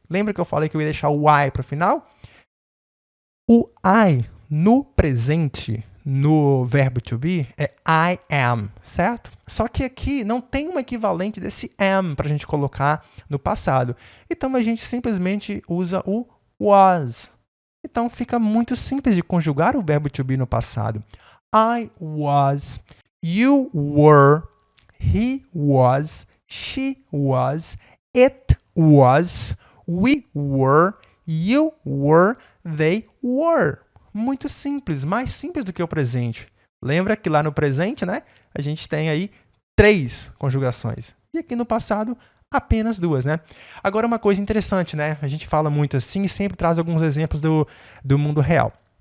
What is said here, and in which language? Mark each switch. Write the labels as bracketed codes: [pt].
[pt] Lembra que eu falei que eu ia deixar o I para o final? O I no presente, no verbo to be, é I am, certo? Só que aqui não tem um equivalente desse am para a gente colocar no passado. Então, a gente simplesmente usa o was. Então, fica muito simples de conjugar o verbo to be no passado. [en] I was, you were, he was, she was, it was, we were, you were, they were. [pt] Muito simples, mais simples do que o presente. Lembra que lá no presente, né, a gente tem aí 3 conjugações. E aqui no passado, apenas 2, né? Agora, uma coisa interessante, né? A gente fala muito assim e sempre traz alguns exemplos do mundo real.